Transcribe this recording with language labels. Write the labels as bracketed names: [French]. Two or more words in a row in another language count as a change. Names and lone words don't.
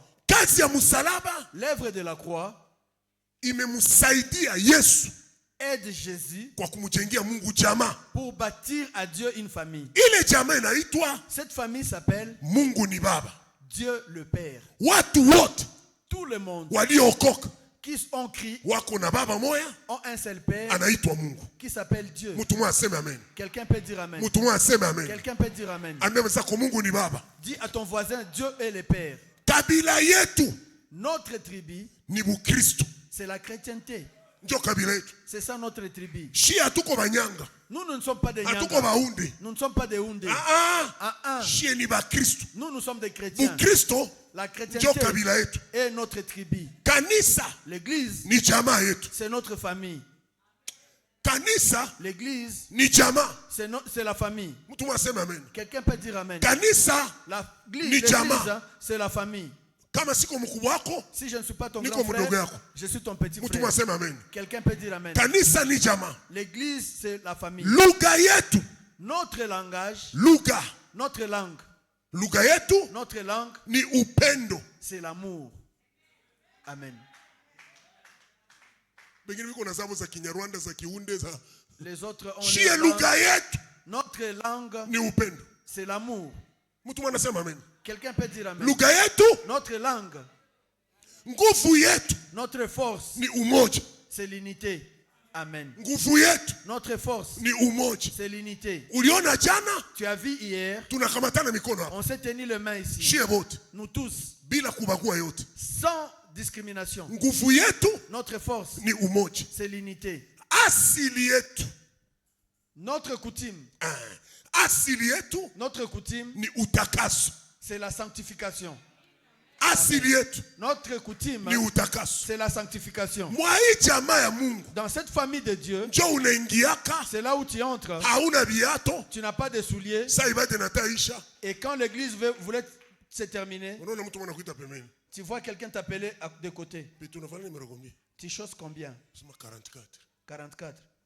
[French] L'œuvre de la croix aide Jésus pour bâtir à Dieu une famille. Cette famille s'appelle Dieu le Père. Tout le monde qui ont crié, [Swahili] wako na baba moya, [French] ont un seul père, [Swahili] anaitwa Mungu. [French] qui s'appelle Dieu. [Swahili] Mtu mmoja aseme amen. [French] Quelqu'un peut dire amen. [Swahili] Mtu mmoja aseme amen. [French] Quelqu'un peut dire amen. [Swahili] Ambia msako Mungu ni baba. [French] Dis à ton voisin, Dieu est le père. [Swahili] Kabila yetu, [French] notre tribu, [Swahili] ni Bukristo. [French] C'est la chrétienté. [Swahili] Ndio kabila yetu. [French] C'est ça notre tribu. [Swahili] Shia hatuko banyanga. [French] Nous ne sommes pas des Nyanga. [Swahili] Hatuko baunde. [French] Nous ne sommes pas des Houndé. [Swahili] Shia ni Bakristo. [French] Nous sommes des chrétiens. [Swahili] Bukristo, [French] la chrétienté [Swahili] ndio kabila yetu. [French] est notre tribu. [Swahili] Kanisa, [French] l'église, [Swahili] ni jamaa yetu. [French] C'est notre famille. [Swahili] Kanisa, [French] l'église, [Swahili] ni jamaa. [French] C'est la famille. [Swahili] Mtu mwasema amen. [French] Quelqu'un peut dire amen. [Swahili] Kanisa, [French] l'église, c'est la famille. [Swahili] Kama siko mkubwa wako, [French] si je ne suis pas ton grand frère, je suis ton petit frère. [Swahili] Mtu mwasema amen. [French] Quelqu'un peut dire amen. [Swahili] Kanisa ni jamaa. [French] L'église, c'est la famille. [Swahili] Lugha yetu, [French] notre langage, [Swahili] lugha, [French] notre langue, [Swahili] lugha yetu, [French] notre langue, [Swahili] ni upendo. [French] C'est l'amour. Amen. Les autres ont leur langue. Notre langue, [Swahili] ni upendo. [French] C'est l'amour. [Swahili] Mtu mwanasema amen. [French] Quelqu'un peut dire amen. [Swahili] Lugha yetu, [French] notre langue, [Swahili] nguvu yetu, [French] notre force, [Swahili] ni umoja. [French] C'est l'unité. Amen. [Swahili] Nguvu yetu, [French] notre force, [Swahili] ni umoja. [French] C'est l'unité. [Swahili] Uliona jana, [French] tu as vu hier, [Swahili] tunakamatana mikono hapa. [French] On s'est tenu les mains ici. [Swahili] Shie wote, [French] nous tous, [Swahili] bila kubagua yote, [French] sans discrimination. [Swahili] Nguvu yetu, [French] notre force, [Swahili] ni umoja. [French] C'est l'unité. [Swahili] Asili yetu, [French] notre coutume, [Swahili] asili yetu, [French] notre coutume, [Swahili] ni utakaso. [French] C'est la sanctification. [Swahili] Asili yetu, [French] notre coutume, [Swahili] ni utakaso. [French] C'est la sanctification. [Swahili] Mwa hii jamaa ya Mungu, [French] dans cette famille de Dieu, [Swahili] njo unaingiaka, [French] c'est là où tu entres. [Swahili] Hauna viato, [French] tu n'as pas de souliers. [Swahili] Sa ibada inataisha. [French] Et quand l'église voulait se terminer, tu vois quelqu'un t'appeler de côté. Tu choses combien? 44.